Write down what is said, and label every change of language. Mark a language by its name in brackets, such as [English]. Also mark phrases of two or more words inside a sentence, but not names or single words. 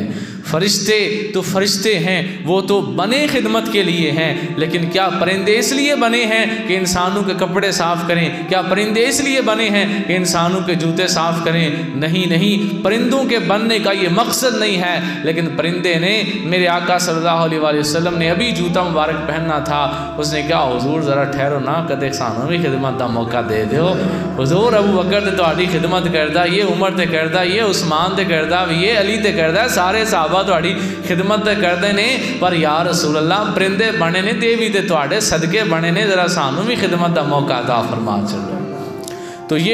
[Urdu] فرشتے تو فرشتے ہیں، وہ تو بنے خدمت کے لیے ہیں، لیکن کیا پرندے اس لیے بنے ہیں کہ انسانوں کے کپڑے صاف کریں؟ کیا پرندے اس لیے بنے ہیں کہ انسانوں کے جوتے صاف کریں؟ نہیں، پرندوں کے بننے کا یہ مقصد نہیں ہے، لیکن پرندے نے میرے آقا [Arabic] صلی اللہ علیہ وآلہ وسلم [Urdu] نے ابھی جوتا مبارک پہننا تھا، اس نے کہا حضور ذرا ٹھہرو نا، [Punjabi] کدے سانوں بھی خدمت دا موقع دے دیو۔ حضور ابو بکر تے تہاڈی خدمت کردا، یہ عمر تے کردا، یہ عثمان تے کردا، یہ علی تے کردا، سارے صحابہ صحابہ تہاڈی خدمت تے کردے نے پر [Arabic] یا رسول اللہ [Punjabi] پرندے بنے نے تے بھی تے تہاڈے صدقے بنے نے ذرا سانوں بھی خدمت دا موقع عطا فرما چھڈو۔ [Urdu] تو یہ